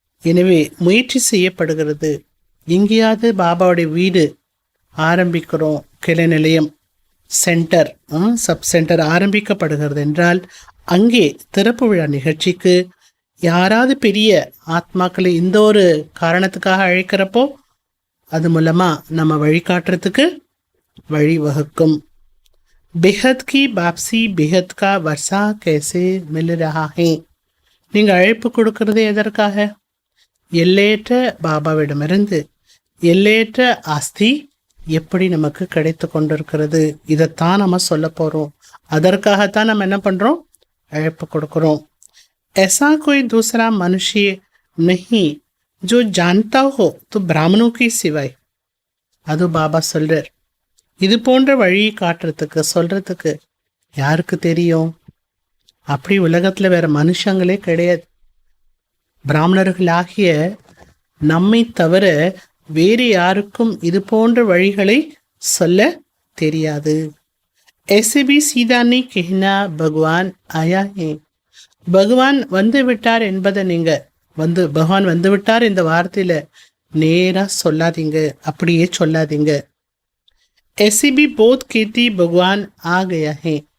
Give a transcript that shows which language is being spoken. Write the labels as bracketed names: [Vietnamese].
[Tamil] எனவே முயற்சி செய்யப்படுகிறது. எங்கேயாவது பாபாவுடைய வீடு ஆரம்பிக்கிறோம், கிளை நிலையம், சென்டர், சப் சென்டர் ஆரம்பிக்கப்படுகிறது என்றால் அங்கே திறப்பு விழா நிகழ்ச்சிக்கு யாராவது பெரிய ஆத்மாக்களை இந்த ஒரு காரணத்துக்காக அழைக்கிறப்போ அது மூலமா நம்ம வழிகாட்டுறதுக்கு வழிவகுக்கும். [Hindi] बेहद की वापसी बेहद का वर्षा कैसे मिल रहा है. [Tamil] நீங்க அழைப்பு கொடுக்கறது எதற்காக? எல்லையற்ற பாபாவிடமிருந்து எல்லையற்ற ஆஸ்தி எப்படி நமக்கு கிடைத்து கொண்டிருக்கிறது, இதைத்தான் நம்ம சொல்ல போறோம். அதற்காகத்தான் நம்ம என்ன பண்றோம்? அழைப்பு கொடுக்கிறோம். [Hindi] ऐसा कोई दूसरा मनुष्य नहीं जो जानता हो तो ब्राह्मणों की सिवाय. [Tamil] அது பாபா சொல்றார். இது போன்ற வழியை காட்டுறதுக்கு சொல்றதுக்கு யாருக்கு தெரியும்? அப்படி உலகத்துல வேற மனுஷங்களே கிடையாது. பிராமணர்களாகிய நம்மை தவிர வேறு யாருக்கும் இது போன்ற வழிகளை சொல்ல தெரியாது. [Hindi] ऐसे भी सीधा नहीं कहना भगवान आया है. [Tamil] பகவான் வந்து விட்டார் என்பதை நீங்க பகவான் வந்து விட்டார் இந்த வார்த்தையில நேரா சொல்லாதீங்க, அப்படியே சொல்லாதீங்க. [Hindi] ऐसे भी बहुत कहती भगवान आ गया है.